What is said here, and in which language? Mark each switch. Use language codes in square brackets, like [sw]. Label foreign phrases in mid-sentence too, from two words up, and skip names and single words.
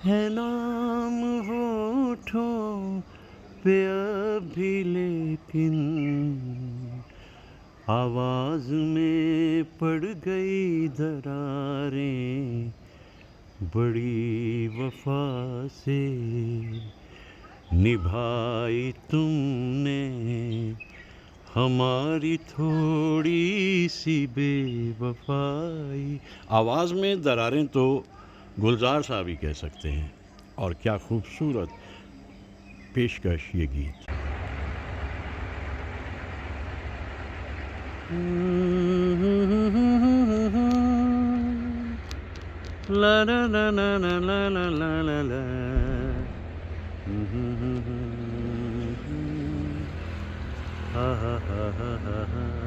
[hi] है नाम होठों पे अभी लेकिन आवाज में पड़ गई दरारें, बड़ी वफा से निभाई तुमने हमारी थोड़ी सी बेवफाई। आवाज़ में दरारें तो गुलजार साहब ही कह सकते हैं। और क्या खूबसूरत पेशकश ये गीत। ला ला ला ला ला ला ला ला ला। हा हा हा हा हा हा।